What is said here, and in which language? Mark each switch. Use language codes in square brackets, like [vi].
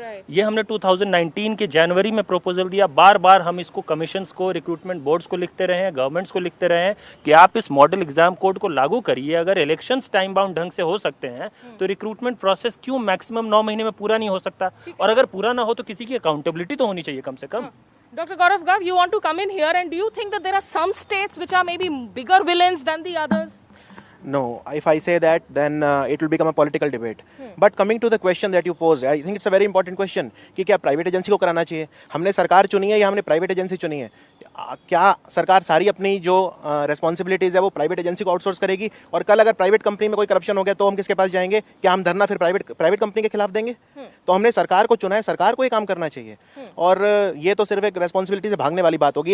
[hi] ये हमने 2019 के जनवरी में प्रपोजल दिया। बार बार हम इसको कमीशंस को, रिक्रूटमेंट बोर्ड्स को लिखते रहे हैं, गवर्नमेंट्स को लिखते रहे हैं कि आप इस मॉडल एग्जाम कोड को लागू करिए। अगर इलेक्शंस टाइम बाउंड ढंग से हो सकते हैं तो रिक्रूटमेंट प्रोसेस क्यों मैक्सिमम 9 महीने में पूरा नहीं हो सकता? और अगर पूरा ना हो तो किसी की अकाउंटेबिलिटी तो होनी चाहिए कम से कम। [en] Dr. Gaurav Gav, you want to come in here, and do you think that there are some states which are maybe bigger villains than the others? No, if I say that, then it will become a political debate. But coming to the question that you posed, I think it's a very important question [hi] कि क्या private agency को कराना चाहिए? हमने सरकार चुनी है या हमने प्राइवेट एजेंसी चुनी है? क्या सरकार सारी अपनी जो रिस्पॉन्सिबिलिटीज़ है वो प्राइवेट एजेंसी को आउटसोर्स करेगी? और कल अगर प्राइवेट कंपनी में कोई करप्शन हो गया तो हम किसके पास जाएंगे? क्या हम धरना फिर प्राइवेट कंपनी के खिलाफ देंगे? तो हमने सरकार को चुना है, सरकार को ये काम करना चाहिए। और ये तो सिर्फ एक रिस्पॉन्सिबिलिटी से भागने वाली बात होगी।